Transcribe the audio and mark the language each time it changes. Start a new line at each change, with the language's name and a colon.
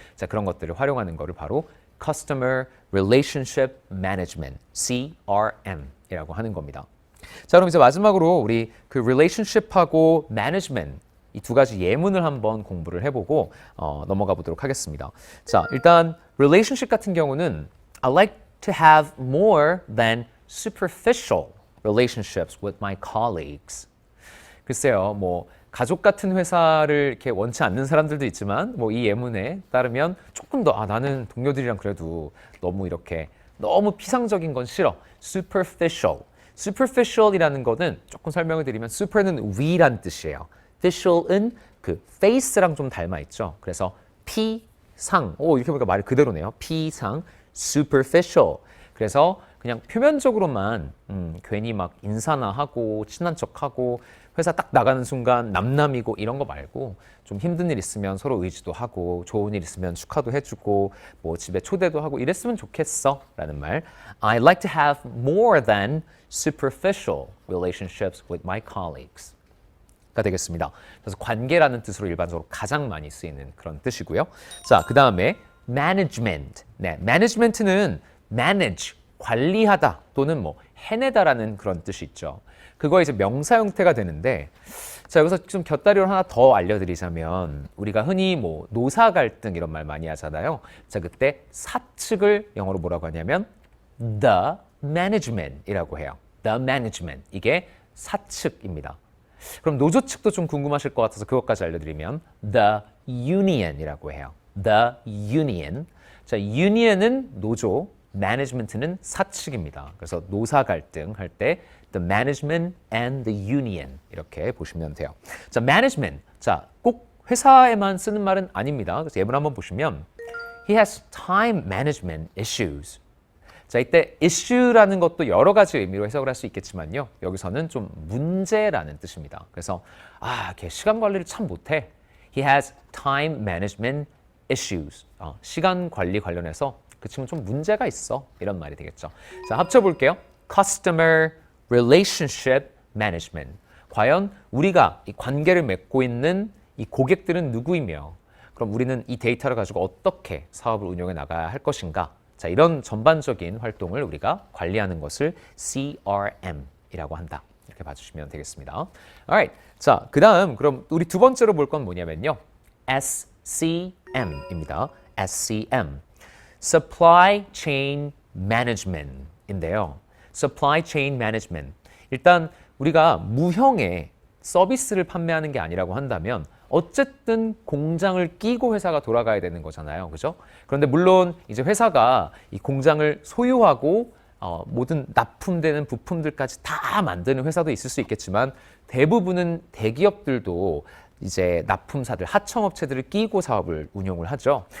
Korean: 자, 그런 것들을 활용하는 거를 바로 Customer Relationship Management, CRM이라고 하는 겁니다. 자, 그럼 이제 마지막으로 우리 그 relationship하고 management 이 두 가지 예문을 한번 공부를 해보고 넘어가 보도록 하겠습니다. 자, 일단 relationship 같은 경우는
English: I like to have more than superficial relationships with my colleagues.
Korean: 글쎄요, 뭐 가족 같은 회사를 이렇게 원치 않는 사람들도 있지만 뭐 이 예문에 따르면 조금 더 나는 동료들이랑 그래도 너무 이렇게 너무 피상적인 건 싫어.
English: superficial.
Korean: superficial이라는 거는 조금 설명을 드리면 super는 위란 뜻이에요. ficial은 그 face랑 좀 닮아 있죠. 그래서 피상. 이렇게 보니까 말이 그대로네요. 피상. superficial. 그래서 그냥 표면적으로만 괜히 막 인사나 하고 친한 척하고 회사 딱 나가는 순간 남남이고 이런 거 말고 좀 힘든 일 있으면 서로 의지도 하고 좋은 일 있으면 축하도 해주고 뭐 집에 초대도 하고 이랬으면 좋겠어 라는 말.
English: I like to have more than superficial relationships with my colleagues
Korean: 가 되겠습니다. 그래서 관계라는 뜻으로 일반적으로 가장 많이 쓰이는 그런 뜻이고요. 자, 그 다음에 management. 네, management는 manage, 관리하다 또는 뭐 해내다라는 그런 뜻이 있죠. 그거 이제 명사 형태가 되는데 자, 여기서 좀 곁다리로 하나 더 알려드리자면 우리가 흔히 뭐 노사 갈등 이런 말 많이 하잖아요. 자, 그때 사측을 영어로 뭐라고 하냐면 the management이라고 해요. the management. 이게 사측입니다. 그럼 노조 측도 좀 궁금하실 것 같아서 그것까지 알려드리면 the union이라고 해요. the union. 자, union은 노조, management는 사측입니다. 그래서 노사 갈등 할 때 the management and the union 이렇게 보시면 돼요. 자, management. 자, 꼭 회사에만 쓰는 말은 아닙니다. 그래서 예문 한번 보시면
English: he has time management issues.
Korean: 자, 이때 issue라는 것도 여러 가지 의미로 해석을 할 수 있겠지만요. 여기서는 좀 문제라는 뜻입니다. 그래서 걔 시간 관리를 참 못해.
English: He has time management issues.
Korean: 시간 관리 관련해서 그 친구는 좀 문제가 있어. 이런 말이 되겠죠. 자, 합쳐볼게요.
English: Customer relationship management.
Korean: 과연 우리가 이 관계를 맺고 있는 이 고객들은 누구이며 그럼 우리는 이 데이터를 가지고 어떻게 사업을 운영해 나가야 할 것인가? 자, 이런 전반적인 활동을 우리가 관리하는 것을 CRM이라고 한다. 이렇게 봐주시면 되겠습니다.
English: Alright.
Korean: 자, 그 다음 그럼 우리 두 번째로 볼 건 뭐냐면요. SCM입니다. SCM. Supply Chain Management인데요.
English: Supply Chain Management.
Korean: 일단 우리가 무형의 서비스를 판매하는 게 아니라고 한다면 어쨌든 공장을 끼고 회사가 돌아가야 되는 거잖아요. 그죠? 그런데 물론 이제 회사가 이 공장을 소유하고 모든 납품되는 부품들까지 다 만드는 회사도 있을 수 있겠지만 대부분은 대기업들도 이제 납품사들, 하청업체들을 끼고 사업을 운영을 하죠.